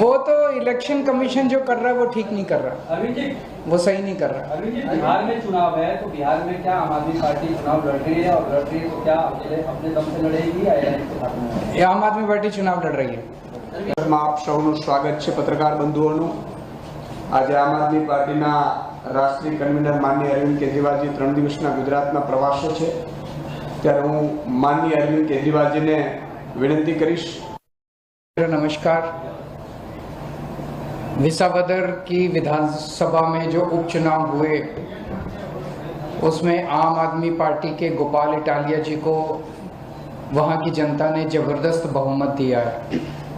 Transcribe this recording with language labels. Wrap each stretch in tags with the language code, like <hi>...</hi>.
<hi>वो तो election commission जो कर रहा है वो ठीक नहीं कर रहा, अरविंद जी, वो सही नहीं कर रहा. अरविंद जी, बिहार में चुनाव है तो बिहार में क्या आम आदमी पार्टी चुनाव लड़ रही है, और लड़ रही है तो क्या अकेले अपने दम से लड़ेगी या एलायंस के साथ में? ये आम आदमी पार्टी चुनाव लड़ रही है.</hi> <gu>આપ સૌનું સ્વાગત છે પત્રકાર બંધુઓનું. આજે આમ આદમી પાર્ટીના રાષ્ટ્રીય કન્વીનર માનનીય અરવિંદ કેજરીવાલજી 3 દિવસના ગુજરાતના પ્રવાસે છે ત્યારે હું માનનીય અરવિંદ કેજરીવાલજીને વિનંતી કરીશ.</gu> <hi>नमस्कार. विसावदर की विधानसभा में जो उपचुनाव हुए उसमें आम आदमी पार्टी के गोपाल इटालिया जी को वहाँ की जनता ने जबरदस्त बहुमत दिया है.</hi>